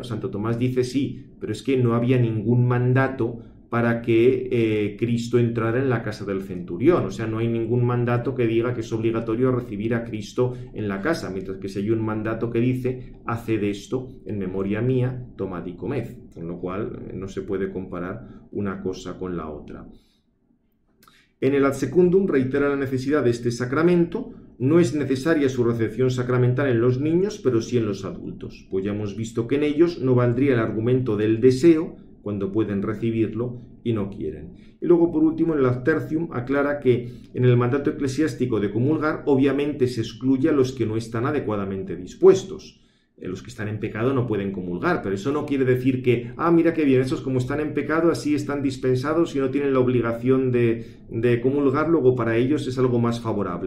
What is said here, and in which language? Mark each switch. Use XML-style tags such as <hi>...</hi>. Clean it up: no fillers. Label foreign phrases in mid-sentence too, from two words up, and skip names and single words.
<es>Claro, Santo Tomás dice sí, pero es que no había ningún mandato para que Cristo entrara en la casa del centurión. O sea, no hay ningún mandato que diga que es obligatorio recibir a Cristo en la casa, mientras que si hay un mandato que dice, haced esto en memoria mía, tomad y comed, con lo cual no se puede comparar una cosa con la otra. En el</es> <la>ad secundum</la> <es>reitera la necesidad de este sacramento. No es necesaria su recepción sacramental en los niños, pero sí en los adultos, pues ya hemos visto que en ellos no valdría el argumento del deseo, cuando pueden recibirlo y no quieren. Y luego, por último, en el</es> <la>ad tertium</la> <es>aclara que en el mandato eclesiástico de comulgar obviamente se excluye a los que no están adecuadamente dispuestos. Los que están en pecado no pueden comulgar, pero eso no quiere decir que, mira qué bien, esos como están en pecado así están dispensados y no tienen la obligación de comulgar, luego para ellos es algo más favorable.</es>